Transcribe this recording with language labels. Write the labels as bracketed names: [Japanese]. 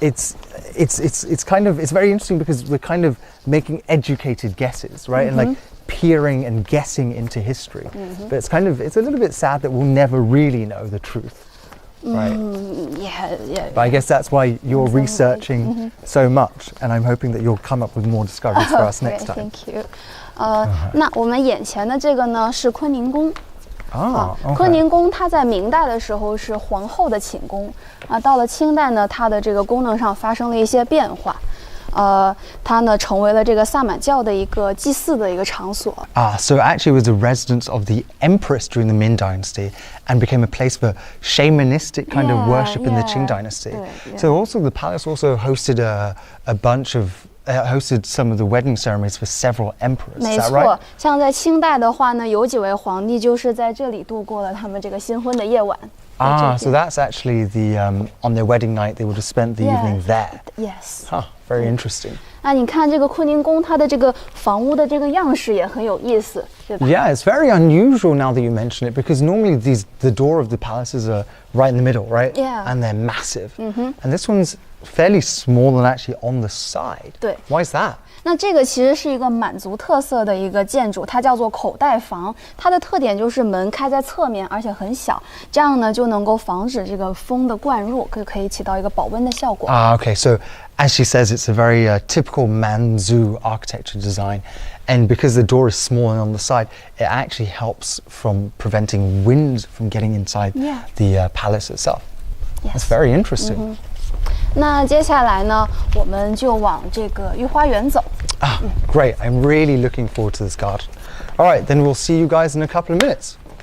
[English] It's very interesting because we're kind of making educated guesses, right? And like peering and guessing into history. But it's a little bit sad that we'll never really know the truth. Right. Yeah. But I guess that's why you're researching so much, and I'm hoping that you'll come up with more discoveries for us next time. Thank you. [Chinese] 那我们眼前的这个呢是坤宁宫。坤宁宫它在明代的时候是皇后的寝宫到了清代呢，它的这个功能上发生了一些变化。它呢成为了这个萨满教的一个祭祀的一个场所。 [English] So actually it was a residence of the empress during the Ming Dynasty and became a place for shamanistic kind of worship in the Qing Dynasty. So also the palace also hosted a bunch of hosted some of the wedding ceremonies for several emperors. Is that right? [Chinese] 没错，像在清代的话呢，有几位皇帝就是在这里度过了他们这个新婚的夜晚。 [English] So that's actually the on their wedding night they would have spent the evening there. Yes. Very interesting. [Chinese] 那你看这个坤宁宫，它的这个房屋的这个样式也很有意思，对吧？ [English] Yeah, it's very unusual now that you mention it because normally the door of the palaces are right in the middle, right? Yeah. And they're massive. And this one's fairly small and actually on the side. [Chinese] 对。 [English] Why is that? [Chinese] 那这个其实是一个满族特色的一个建筑，它叫做口袋房。它的特点就是门开在侧面，而且很小，这样呢就能够防止这个风的灌入，可以起到一个保温的效果。 [English] Okay, so as she says, it's a very typical Manzu architecture design. And because the door is small and on the side, it actually helps from preventing wind from getting inside the palace itself. That's very interesting. [Chinese] 那接下来呢，我们就往这个御花园走。 [English] Great. I'm really looking forward to this garden. All right, then we'll see you guys in a couple of minutes.